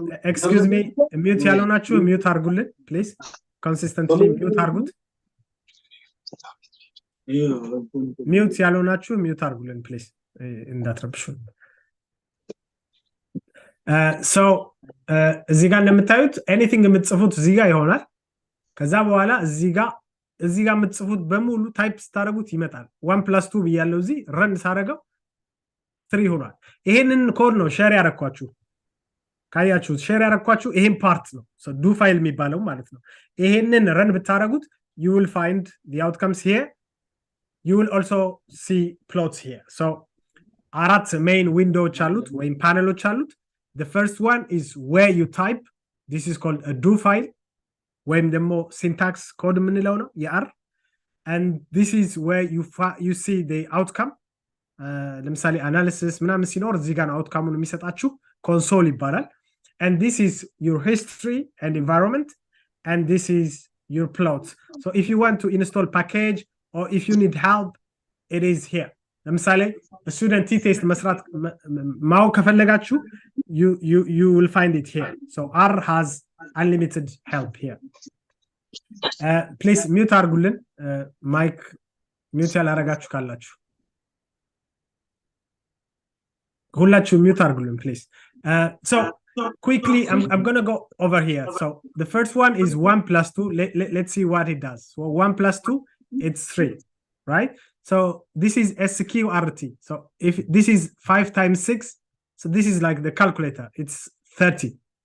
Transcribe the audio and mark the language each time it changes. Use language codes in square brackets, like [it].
[en] excuse me, mute [am] ያልሆናችሁ [en] mute [am] አርጉልን [en] please. [am] consistently mute አርጉት። mute ያልሆናችሁ mute አርጉልን please እንዳትረብሹን። so እዚህ ጋር እንደምታዩት anything የምትጽፉት እዚህ ጋር ይሆናል። ከዛ በኋላ እዚህ ጋር የምትጽፉት በሙሉ ታይፕ ስታደርጉት ይመጣል። 1+2 ብያለሁ። እዚህ ረን ሳደርገው 3 ሆኗል። ይሄንን ኮድ ነው ሼር ያረኳችሁ። ካያችሁት ሼር ያረኳችሁ ይሄን ፓርት ነው ዱ ፋይል የሚባለው ማለት ነው። ይሄንን ረን ብታረጉት [en] you will find the outcomes here. you will also see plots here. so [am] አራት ሜይን ዊንዶዎች አሉት ወይም ፓነሎች አሉት። [en] the first one is where you type. this is called a do file [am] ወይም ደግሞ ሲንታክስ ኮድ የምንለው ነው የአር [en] and this is where you see the outcome. [am] ለምሳሌ አናሊሲስ ምናምን ሲኖር እዚህ ጋር አውትካሙን የሚሰጣችሁ ኮንሶል ይባላል። [en] and this is your history and environment and this is your plots. so if you want to install package or if you need help it is here. [am] ለምሳሌ [en] student test [am] መስራት ማወቅ ከፈለጋችሁ [en] you will find it here. so R has unlimited help here. please mute [am] አርጉልን ማይክ mute ያላረጋችሁ ካላችሁ ሁላችሁ mute አርጉልን [en] please. so quickly I'm going to go over here. so the first one is 1+2. let's see what it does. so 1+2 it's 3, right? so this is SQRT. so if this is 5 times 6, so this is like the calculator, it's 30.